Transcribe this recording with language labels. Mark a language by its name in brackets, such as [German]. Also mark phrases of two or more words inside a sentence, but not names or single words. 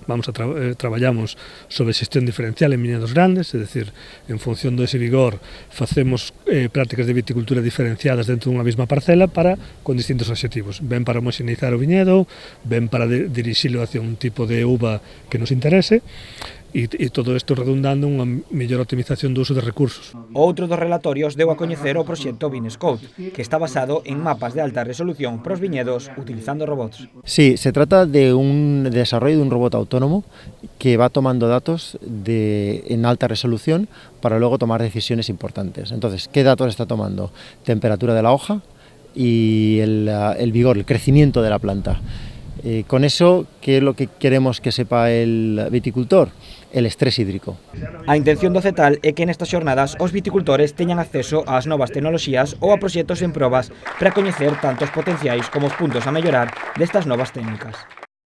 [Galician] Traballamos sobre xestión diferencial en viñedos grandes, é dicir, en función dese vigor facemos prácticas de viticultura diferenciadas dentro dunha mesma parcela con distintos obxectivos, ben para homoxeneizar o viñedo, ben para dirixilo hacia un tipo de uva que nos interese, e todo isto redundando en unha mellor optimización do uso de recursos. Outro dos relatorios deu a coñecer o proxecto Vinescout, que está basado en mapas de alta resolución para os viñedos utilizando robots. [Spanish] Sí, se trata de un desarrollo de un robot autónomo que va tomando datos en alta resolución para luego tomar decisiones importantes. Entonces, ¿qué datos está tomando? Temperatura de la hoja y el vigor, el crecimiento de la planta. Con eso, ¿qué es lo que queremos que sepa el viticultor? El estrés hídrico. [Galician] A intención do CETAL é que nestas xornadas os viticultores teñan acceso ás novas tecnoloxías ou a proxectos en probas para coñecer tanto os potenciais como os puntos a mellorar destas novas técnicas.